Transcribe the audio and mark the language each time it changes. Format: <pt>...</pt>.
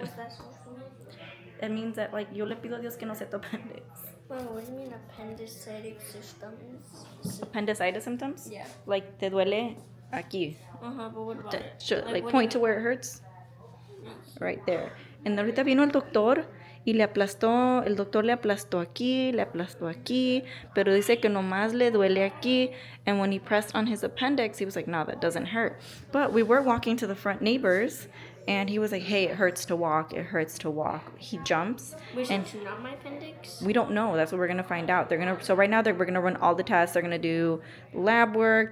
<en>What's that supposed to mean?</en> <es>It means that like yo le pido a Dios que no sea tu appendix.</es> <en>Well, what do you mean appendicitis symptoms? Appendicitis symptoms? Yeah.</en> <es>Like te duele aquí.</es> <en>But what about it? Like point to where it hurts. Right there.</en> <es>And ahorita vino el doctor y el doctor le aplastó aquí, pero dice que nomás le duele aquí.</es> <en>And when he pressed on his appendix, he was like, no, that doesn't hurt. But we were walking to the front neighbors, and he was like, hey, it hurts to walk. He jumps. Which is not my appendix? We don't know. That's what we're going to find out. So right now we're going to run all the tests. They're going to do lab work.</en>